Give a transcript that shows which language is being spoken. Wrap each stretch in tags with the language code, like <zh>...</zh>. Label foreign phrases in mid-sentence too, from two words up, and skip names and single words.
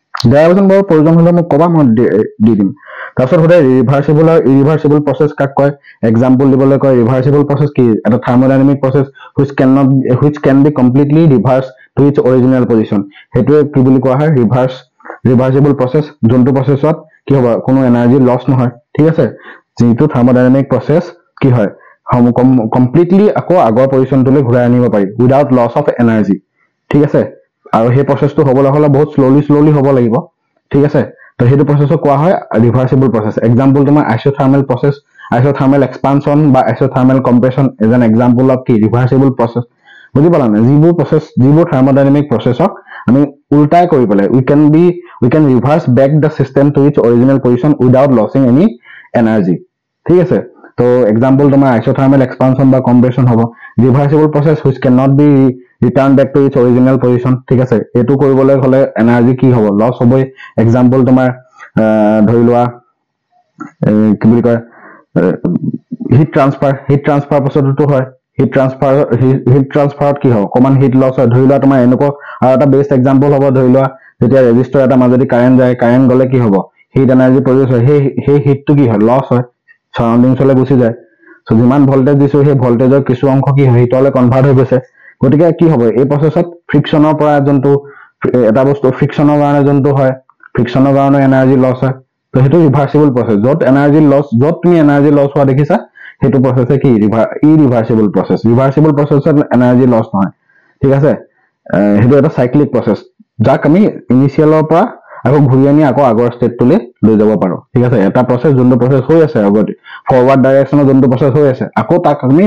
<as>ডেৰাইভেশ্যন বৰ প্ৰয়োজন হলে মোক কবা মই দি দিম তাৰপিছত হতে ৰিভাৰ্সিবল আৰু</as> <en>irreversible process</en> <as>কাক কয় এক্সাম্পল দিবলৈ কয়</as> <en>reversible process</en> <as>কি এটা</as> <en>thermodynamic process which can be completely reversed to its original position</en> <as>হেতুৱে কি বুলি কোৱা হয়</as> <en>reversible process</en> <as>যোনটো প্ৰসেসত কি হ'ব কোনো</as> <en>energy loss</en> <as>নহয় ঠিক আছে যেটো</as> <en>thermodynamic process</en> <as>কি হয় কমপ্লিটলি আকৌ আগৰ পজিশনটোলৈ ঘূৰাই আনিব পাৰি</as> <en>without loss of energy</en> <as>ঠিক আছে আৰু সেই প্ৰসেসটো হ'বলৈ হলে বহুত স্লোলি হ'ব লাগিব ঠিক আছে তো হেতু প্ৰসেসক কোৱা হয়</as> <en>reversible process</en> <as>এক্সাম্পল তোমাৰ</as> <en>isothermal process isothermal</en> <as>এক্সপানশন বা</as> <en>isothermal compression is an example of</en> <as>কি</as> <en>reversible process</en> <as>বুজি পালা না যিবোৰ থাৰ্মোডাইনামিক প্ৰসেসক আমি উল্টাই কৰি পেলাই</as> <en>we can reverse back the system to its original position without losing any energy</en> <as>ঠিক আছে তো এক্সাম্পল তোমাৰ</as> <en>isothermal expansion</en> <as>বা কম্প্ৰেশন হ'ব</as> <en>reversible process which cannot be returned back to its original position</en> <as>ঠিক আছে এটো কৰিবলৈ হলে এনাৰ্জি কি হ'ব লস হ'বই এক্সাম্পল তোমাৰ ধৰি লোৱা কি বুলি কয়</as> <en>heat transfer process</en> <as>হয়</as> <en>heat transfer</en> <as>কি হ'ব কমান</as> <en>heat loss</en> <as>হয় ধৰি লোৱা তোমাৰ এনেকুৱা আৰু এটা</as> <en>best example</en> <as>হ'ব ধৰি লোৱা যেতিয়া ৰেজিস্টাৰ এটা মাজদি কাৰেন্ট যায় কাৰেন্ট গলে কি হ'ব</as> <en>heat energy produce</en> <as>হয় সেই হিটটো কি হয় লস হয় সাৰাউন্ডিংছলৈ গুচি যায় সো যিমান ভোল্টেজ দিছো সেই ভোল্টেজৰ কিছু অংশ কি হয় হিটলৈ কনভাৰ্ট হৈ গৈছে গতিকে কি হ'ব এই প্ৰসেসত ফ্ৰিকশনৰ পৰা যোনটো এটা বস্তু ফ্ৰিকশনৰ কাৰণে যোনটো হয় ফ্ৰিকশনৰ কাৰণে এনাৰ্জি লস হয় তো হেতু</as> <en>reversible process</en> <as>যত</as> <en>energy loss</en> <as>যত তুমি</as> <en>energy loss</en> <as>হোৱা দেখিছা হেতু প্ৰসেসে কি</as> <en>irreversible process energy loss</en> <as>নহয় ঠিক আছে হেতু এটা</as> <en>cyclic process</en> <as>যাক আমি ইনিশিয়ালৰ পৰা আকৌ ঘূৰি আনি আকৌ আগৰ ষ্টেটটোলৈ লৈ যাব পাৰো ঠিক আছে এটা প্ৰসেস যোনটো প্ৰসেস হৈ আছে আগতে</as> <en>forward direction</en> <as>যোনটো প্ৰসেস হৈ আছে আকৌ তাক আমি</as>